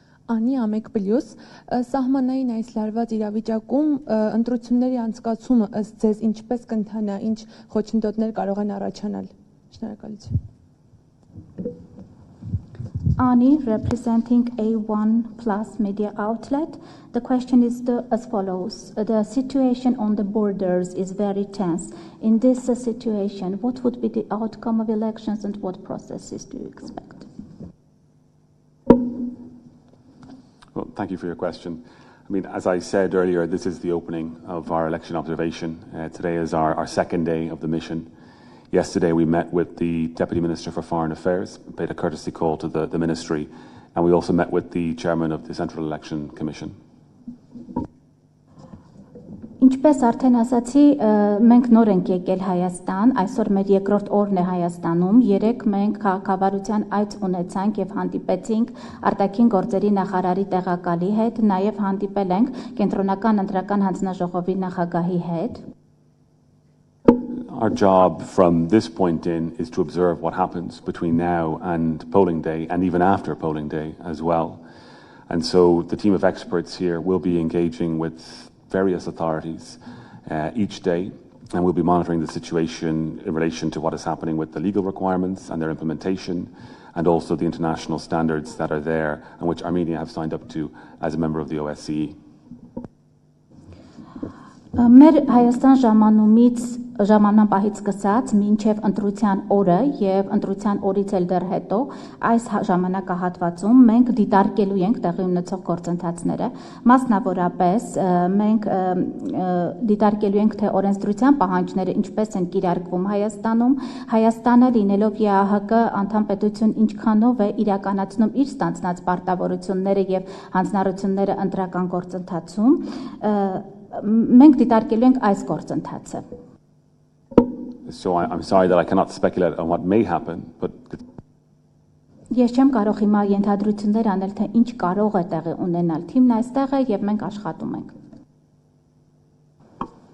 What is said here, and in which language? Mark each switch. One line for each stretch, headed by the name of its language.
Armenian: Անի ամեկ պլյուս սահմանային այս լարված իրավիճակում ընտրությունների անցկացումը ըստ ձեզ ինչպես կընթանա, ինչ խոչընդոտներ կարող են առաջանալ։ Շնորհակալություն։
English: Ani, representing A1 Plus Media Outlet. The question is as follows. The situation on the borders is very tense. In this situation, what would be the outcome of elections and what processes do you expect? Well, thank you for your question. I mean, as I said earlier, this is the opening of our election observation. Today is our second day of the mission. Yesterday, we met with the Deputy Minister for Foreign Affairs, paid a courtesy call to the ministry, and we also met with the Chairman of the Central Election Commission.
Armenian: Ինչպես արդեն ասացի, մենք նոր ենք եկել Հայաստան, այսօր մեր երկրորդ օրն է Հայաստանում, երեք մենք քաղաքավարության այց ունեցանք եւ հանդիպեցինք արտաքին գործերի նախարարի տեղակալի հետ, նաեւ հանդիպել ենք կենտրոնական ընտրական հանձնաժողովի նախագահի հետ.
English: Our job from this point in is to observe what happens between now and polling day and even after polling day as well. And so the team of experts here will be engaging with various authorities each day, and we'll be monitoring the situation in relation to what is happening with the legal requirements and their implementation, and also the international standards that are there and which Armenia have signed up to as a member of the OSCE.
Armenian: Մեր Հայաստան ժամանման պահից սկսած մինչև ընտրության օրը եւ ընտրության օրից էլ դեռ հետո այս ժամանակահատվածում մենք դիտարկելու ենք տեղի ունեցող գործընթացները, մասնավորապես մենք դիտարկելու ենք թե օրենսդրության պահանջները ինչպես են կիրարկվում Հայաստանում, Հայաստանը լինելով ԵԱՀԿ անդամ պետություն ինչքանով է իրականացնում իր ստանձնած պարտավորությունները եւ հանձնառությունները ընտրական գործընթացում, մենք դիտարկելու ենք այս գործընթացը.
English: So I'm sorry that I cannot speculate on what may happen, but
Armenian: Ես չեմ կարող հիմա ենթադրություններ անել թե ինչ կարող է տեղի ունենալ. Թիմն այստեղ է եւ մենք աշխատում ենք.